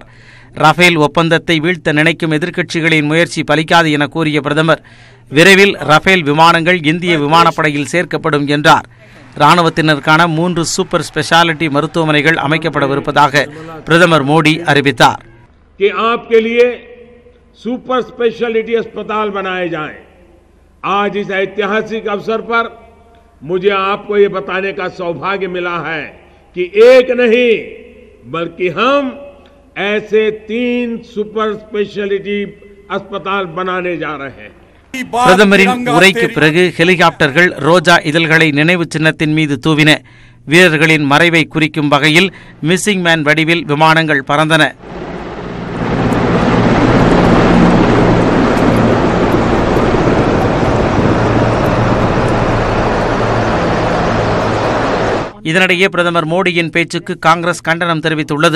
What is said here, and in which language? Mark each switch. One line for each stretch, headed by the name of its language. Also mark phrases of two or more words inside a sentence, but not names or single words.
Tamil: ரஃபேல் ஒப்பந்தத்தை வீழ்த்த நினைக்கும் எதிர்க்கட்சிகளின் முயற்சி பலிக்காது என கூறிய பிரதமர், விரைவில் ரஃபேல் விமானங்கள் இந்திய விமானப்படையில் சேர்க்கப்படும் என்றார். ராணுவத்தினருக்கான 3 சூப்பர் ஸ்பெஷாலிட்டி மருத்துவமனைகள் அமைக்கப்படவிருப்பதாக பிரதமர் மோடி அறிவித்தார்.
Hindi: सुपर स्पेशलिटी अस्पताल बनाए जाएं। आज इस ऐतिहासिक अवसर पर मुझे आपको ये बताने का सौभाग्य मिला है कि एक नहीं बल्कि हम ऐसे 3 सुपर स्पेशलिटी अस्पताल बनाने जा रहे हैं.
Tamil: பிரதமரின் உரைக்கு பிறகு ஹெலிகாப்டர்கள் ரோஜா இதழ்களை நினைவு சின்னத்தின் மீது தூவின. வீரர்களின் மறைவை குறிக்கும் வகையில் மிஸ்ஸிங் மேன் வடிவில் விமானங்கள் பறந்தன. இதனிடையே பிரதமர் மோடியின் பேச்சுக்கு காங்கிரஸ் கண்டனம் தெரிவித்துள்ளது.